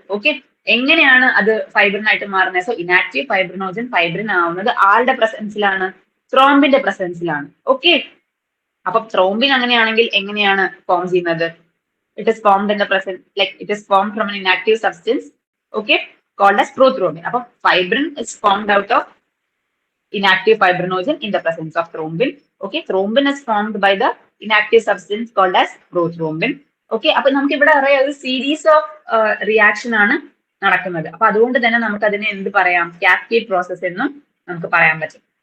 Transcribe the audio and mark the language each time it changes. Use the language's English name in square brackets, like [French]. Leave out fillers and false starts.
[Malayalam] Okay, എങ്ങനെയാണ് അത് ഫൈബ്രിനായിട്ട് മാറുന്നത്? സോ ഇനാക്റ്റീവ് ഫൈബ്രിനോജൻ ഫൈബ്രിൻ ആവുന്നത് ആരുടെ പ്രസൻസിലാണ്? ത്രോംബിന്റെ പ്രസൻസിലാണ്. ഓക്കെ, അപ്പൊ ത്രോംബിൻ അങ്ങനെയാണെങ്കിൽ എങ്ങനെയാണ് ഫോം ചെയ്യുന്നത്? [English] It is formed in the presence, like it is formed from an inactive substance, okay, called as prothrombin. അപ്പൊ fibrin is formed out of inactive fibrinogen in the presence of thrombin. Okay, thrombin is formed by the inactive substance called as prothrombin. [Malayalam] Okay, അപ്പൊ നമുക്ക് ഇവിടെ അറിയാം ഒരു [English] series of reaction [Malayalam] ആണ് നടക്കുന്നത്. അപ്പൊ അതുകൊണ്ട് തന്നെ നമുക്ക് അതിനെ എന്ത് പറയാം? കാസ്കേഡ് പ്രോസസ് എന്നും നമുക്ക് പറയാൻ പറ്റും.